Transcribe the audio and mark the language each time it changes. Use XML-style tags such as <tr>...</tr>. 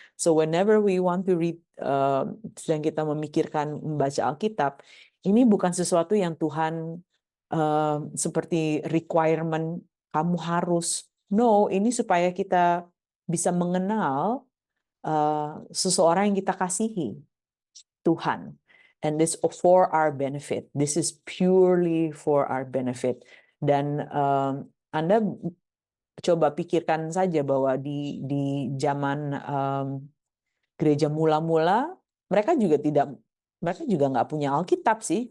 <en>So whenever we want to read,</en> <id>sedang kita memikirkan membaca Alkitab, ini bukan sesuatu yang Tuhan seperti requirement kamu harus. No, ini supaya kita bisa mengenal seseorang yang kita kasihi, Tuhan.</id> <en>And this for our benefit. This is purely for our benefit.</en> <id>Dan Anda coba pikirkan saja bahwa di zaman gereja mula-mula, mereka juga nggak punya Alkitab sih.</id>